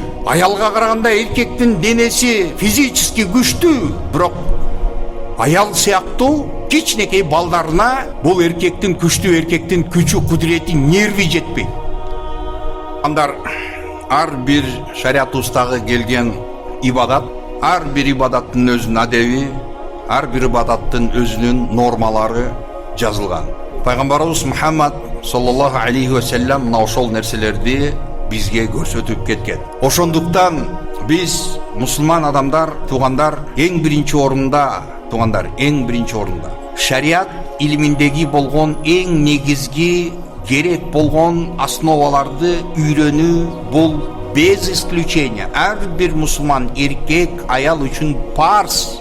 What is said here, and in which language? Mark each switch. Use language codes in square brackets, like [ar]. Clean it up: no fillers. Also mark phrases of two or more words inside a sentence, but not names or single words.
[ky] Аялга караганда эркектин денеси физически күчтүү, бирок аял сыяктуу кичинекей балдарына бул эркектин күчү, кудурети, нерви жетпейт. Ар бир шариятыбыздагы келген ибадат, ар бир ибадаттын өзүнүн адеби, ар бир ибадаттын өзүнүн нормалары жазылган. Пайгамбарыбыз Мухаммад [ar] صلى الله عليه وسلم [ky] мына ошол нерселерди бизге көрсөтүп кеткен. Ошондуктан биз мусулман адамдар, туугандар, эң биринчи орунда шарият илиминдеги болгон эң негизги керек болгон основаларды үйрөнүү бул [ru] без исключения [ky] ар бир мусулман эркек, аял үчүн парз.